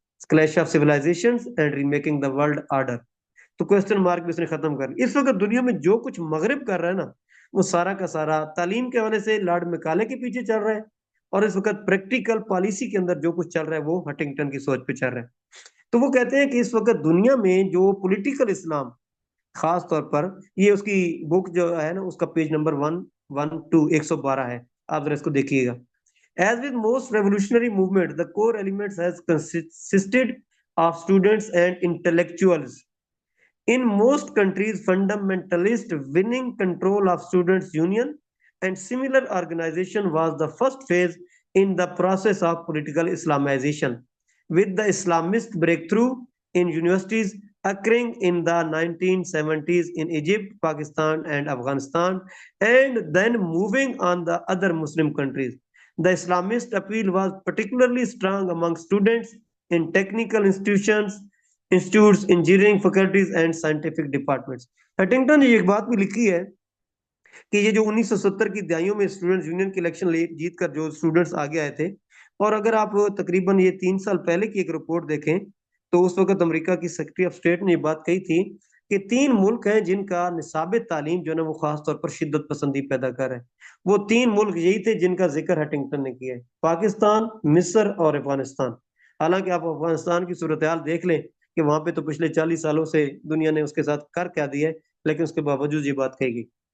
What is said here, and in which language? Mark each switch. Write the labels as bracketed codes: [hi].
[ur] Clash of civilisation and ریمیکنگ the world order, تو question mark بھی اس نے ختم کر لیا۔ اس وقت دنیا میں جو کچھ مغرب کر رہا ہے نا، وہ سارا کا سارا تعلیم کے حوالے سے لارڈ مکالے کے پیچھے چل رہا ہے، اور اس وقت پریکٹیکل پالیسی کے اندر جو کچھ چل رہا ہے وہ ہٹنگٹن کی سوچ پہ چل رہا ہے۔ تو وہ کہتے ہیں کہ اس وقت دنیا میں جو پولیٹیکل اسلام، خاص طور پر یہ اس کی بک جو ہے نا، اس کا پیج نمبر 112 ہے، آپ ذرا اس کو دیکھیے گا۔ [en] As with most revolutionary movement, the core elements has consisted of students and intellectuals. In most countries, fundamentalist winning control of students' union and similar organization was the first phase in the process of political Islamization, with the Islamist breakthrough in universities occurring in the 1970s in Egypt, Pakistan, and Afghanistan, and then moving on the other Muslim countries. The Islamist appeal was particularly strong among students in technical institutes, engineering faculties and scientific departments. [ur] ہٹنگٹن نے ایک بات بھی لکھی ہے کہ یہ جو 1970 کی دہائیوں میں اسٹوڈنٹس یونین کی الیکشن جیت کر جو اسٹوڈنٹس آگے آئے تھے، اور اگر آپ تقریباً یہ 3 سال پہلے کی ایک رپورٹ دیکھیں تو اس وقت امریکہ کی سیکرٹری آف اسٹیٹ نے یہ بات کہی تھی کہ 3 ملک ہیں جن کا نصاب تعلیم جو ہے نا وہ خاص طور پر شدت پسندی پیدا کر ہے۔ وہ 3 ملک یہی تھے جن کا ذکر ہٹنگٹن نے کیا ہے، پاکستان، مصر اور افغانستان۔ حالانکہ آپ افغانستان کی صورتحال دیکھ لیں کہ وہاں پہ تو پچھلے 40 سالوں سے دنیا نے اس کے ساتھ کر کیا دیا ہے، لیکن اس کے باوجود یہ بات کہی گئی۔